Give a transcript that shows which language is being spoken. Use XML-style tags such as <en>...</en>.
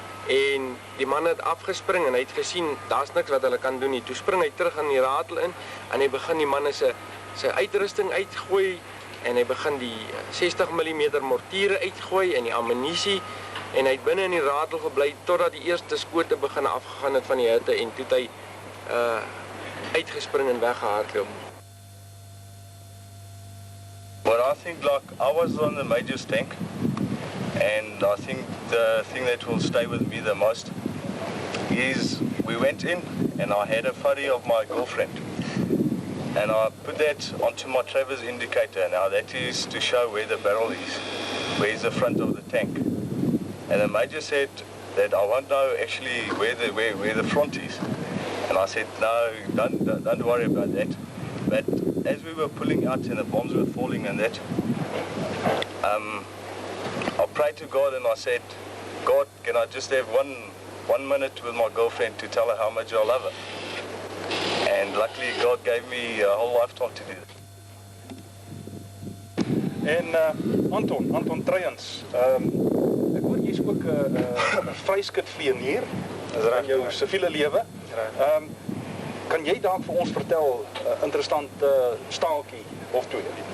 <af>En die man het afgespring en hy het gesien, daar's niks wat hulle kan doen nie. Toe spring hy terug aan die ratel in en hy begin die manne sy uitrusting uitgooi en hy begin die 60 mm mortiere uitgooi en die ammunisie en hy het binne in die ratel gebly totdat die eerste skote begin afgegaan het van die hitte en toe het hy uitgespring en weggehardloop.</af> <en>But I think I was on the Major's tank and I think the thing that will stay with me the most is we went in and I had a photo of my girlfriend and I put that onto my Traver's indicator. Now that is to show where the barrel is, where is the front of the tank. And the Major said that I won't know actually where the front is. And I said, no, don't worry about that. But as we were pulling out and the bombs were falling and that, I prayed to God and I said, God, can I just have one minute with my girlfriend to tell her how much I love her? And luckily God gave me a whole lifetime to do that.</en> <af>En Anton Treyens, ek hoor jy's ook 'n vryskitvlieënier in jou siviele lewe. Kan jy dalk vir ons vertel 'n interessante staaltjie of twee?</af>